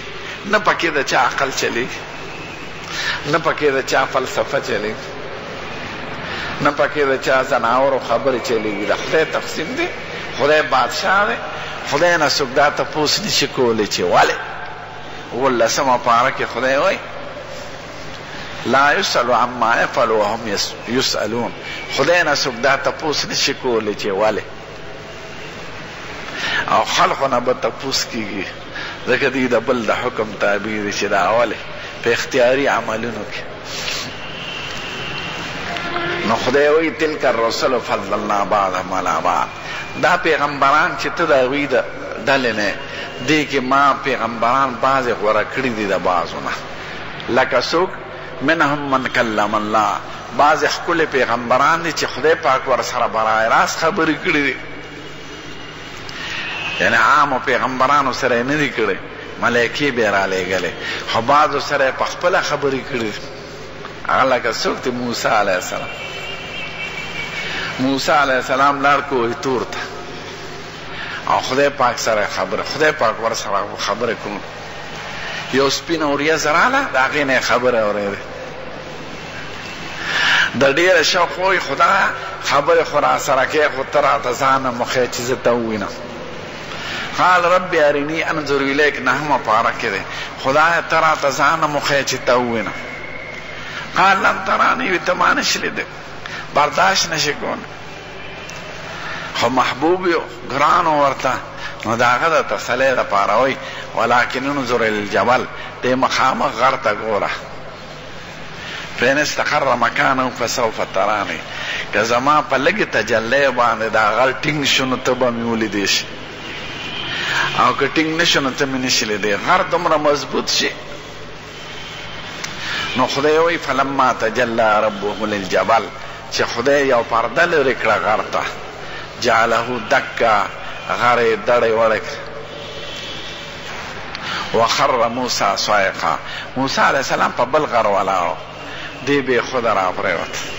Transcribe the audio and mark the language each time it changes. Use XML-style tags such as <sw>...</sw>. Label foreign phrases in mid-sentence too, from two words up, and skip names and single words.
<ps>نه پکې د چا عقل چلیږي، نه پکې د چا فلسفه چلیږي، نه پکې د چا ځناورو خبرې چلیږي. د خدای تقسیم دی، خدای بادشاه دی، خدای نه څوک دا تپوس نشي کولی چې ولې. 18مه پاره کې خدای وایي</ps> <ar>لا یسأل عما یفعل وهم یسألون،</ar> <ps>خدای نه څوک دا تپوس نشي کولی چې ولې، او خلقو نه به تپوس کېږي، ځکه دوی د بل د حکم تابع دي چې دا ولې په اختیاري عملونو کې. نو خدای وایي</ps> <ar>تلک الرسل فضلنا بعضهم علی بعض.</ar> <ps>دا پیغمبران چې ته د هغوی د ډلې نه دې کې ما پیغمبران بعضې غوره کړي دي د بعضو نه، لکه څوک</ps> <ar>منهم من کلم الله،</ar> <ps>بعضې ښکلې پیغمبران دي چې خدای پاک ورسره برای راست خبرې کړي دي، یعنی عامو پیغمبرانو سره یې نه دي کړی، ملایکې به یې رالیږلې، خو بعضو سره یې په خپله خبرې کړي دي. هغه لکه څوک دی موسی</ps> <ar>علیه السلام.</ar> <ps>موسی</ps> <ar>علیه السلام</ar> <ps>لاړ کوهی تور ته، او خدای پاک سره خبره، خدای پاک ورسره خبره کوم، یو سپینه وریځ راغله، د هغې نه یې خبره اورېدې، د ډېره شوق وایي خدایه خبرې خو راسره کوې، خو ته راته ځانه مخې چې زه ته ووینم.</ps> <ar>قال رب ارنی انظر الیک،</ar> <ps>9مه پاره کې دی، خدایه ته راته ځانه مخې چې ته ووینم.</ps> <ar>قال لن ترانی</ar> <ps>وی ته ما نشي لیدلی برداشت نشي کول خو محبوب یو ګران ورته نو د هغه د تسلی دپاره وایي</ps> <ar>ولکن انظر الجبل</ar> <ps>دې مخامخ غر ته ګوره</ps> <ar>فإن استقر مکانه فسوف ترانی</ar> <ps>که زما په لږې تجلی باندې دا غر ټینګ شو نو ته به مې ولیدی شي او که ټینګ نه شو نو ته مې نشي لیدی غر دومره مضبوط شي نو خدای وایي</ps> <ar>فلما تجلی ربه للجبل</ar> <ps>چې خدای یو پرده لرې کړه غر ته</ps> <ar>جعله دکا</ar> <ps>غر یې دړې وړې</ps> <ar>وخر موسی صعقا</ar> <ps>موسی</ps> <ar>علیه السلام</ar> <ps>په بل غر ولاړو دی بې خوده را پرېوت</ps>